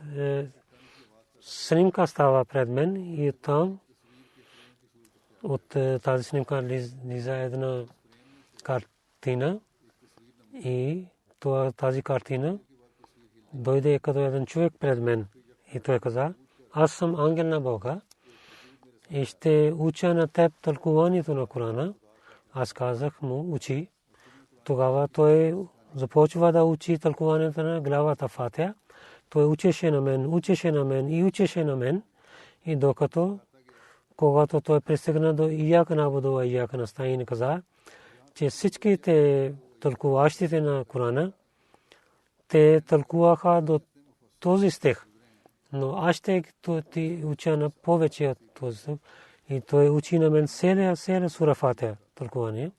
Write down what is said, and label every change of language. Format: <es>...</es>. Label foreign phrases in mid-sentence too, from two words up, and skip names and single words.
<bg>снимка става пред мен и там от тази снимка лиза една картина и тази картина дойде като един човек пред мен и той каза: аз съм ангел на Бога и ще уча на теб тълкуванието на Корана. Аз казах му: учи. Тогава той започва да учи тълкуването на главата Фатиха. Той учеше на мен и докато когато той пристигна до</bg> <ar>إياك نعبد وإياك نستعين,</ar> <bg>каза, че всичките тълкуващите на Корана те тълкуваха до този стих, но аз ще ти уча на повече от този стих. И той учи на мен целия сура Фатиха тълкуване.</bg>